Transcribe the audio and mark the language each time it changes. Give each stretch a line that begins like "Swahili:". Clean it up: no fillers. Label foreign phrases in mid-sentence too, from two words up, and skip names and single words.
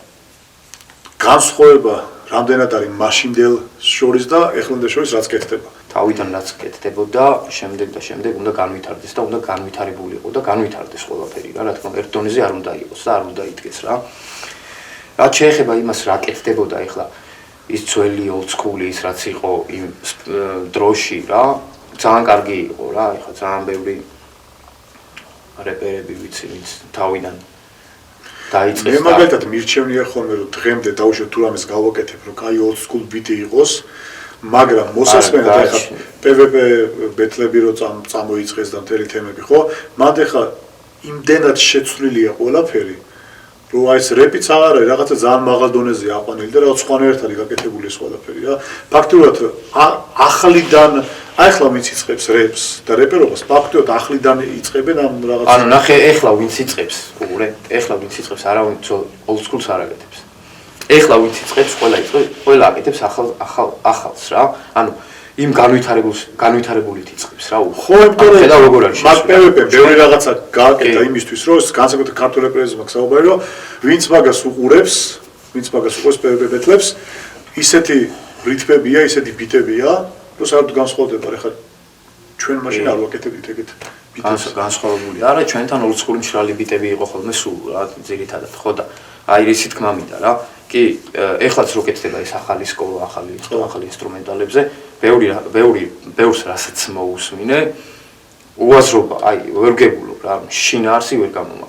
Georgian: როგორ თვლი ახლა განსხვავება რამდენად არის მაშინდელ შორის და ეხლამდე შორის რაც კეთდება. თავიდან რაც კეთდებოდა, შემდეგ უნდა განვითარდეს და უნდა განვითარებული იყო და განვითარდეს ყველაფერი რა, რა თქმა უნდა, ერთ დონეზე არ უნდა იყოს და არ უნდა იდგეს რა. რაც შეეხება იმას, რა კეთდებოდა ეხლა ის ძველი
English: old school
Georgian: ის რაც იყო იმ დროში რა, ძალიან კარგი იყო რა, ეხლა ძალიან ბევრი რეპერები ვიცი, ვინც თავიდან დაიწყეს. მე მაგალითად მირჩევნია ხოლმე რომ დღემდე დაუშვათ თუ რამეს გავაკეთებ, რომ კაი
English: old school beat-ი
Georgian: იყოს, მაგრამ მოსასმენად ეხლა PvP ბეთლები რო წამოიწყეს და მთელი თემები, ხო? მანდ ეხლა იმდენად შეცვლილია ყველაფერი, რომ აი ეს რეპიც არ არის, რაღაცა ძალიან მაღალ დონეზე აყვანილი და რაღაც სხვანაირად არის გაკეთებული ეს ყველაფერი რა. ფაქტობრივად ახლიდან აი ახლა ვინც იწყებს რეპს და რეპერობას ფაქტობრივად ახლიდან იწყებენ ამ რაღაცას. ანუ ნახე ეხლა ვინც იწყებს, უყურე, ეხლა ვინც იწყებს, არავინ
English: old school-ს
Georgian: არ აკეთებს. ეხლა ვინც იწყებს, ყველა აკეთებს ახალს რა. ანუ იმ განვითარებულით იწყებს რა. ხო, იმიტომ რომ ხედავ როგორ არის. მაგ PvP-ს ბევრი რაღაცა გააკეთა იმისთვის, რომ განსაკუთრებით ქართულ რეპერებზე მაქვს საუბარი, რომ ვინც მაგას უყურებს PvP ბეთლებს, ისეთი რითმებია, ისეთი ბიტებია, რომ საერთოდ განსხვავდება. ეხლა ჩვენ მაშინ არ ვაკეთებდით ეგეთ ბიტებს. განსხვავებული. არა, ჩვენთან
English: old school
Georgian: მშრალი ბიტები იყო ხოლმე სულ რა, ძირითადად ხო და აი რისი თქმა მინდა რა. კი, ეხლაც რო კეთდება ეს ახალი სკოლა, ახალი ინსტრუმენტალებზე, ბევრს რასაც მოусმინე, უაზრობა, აი, ვერ გებულობ რა, შინაარსი ვერ გამომაგ.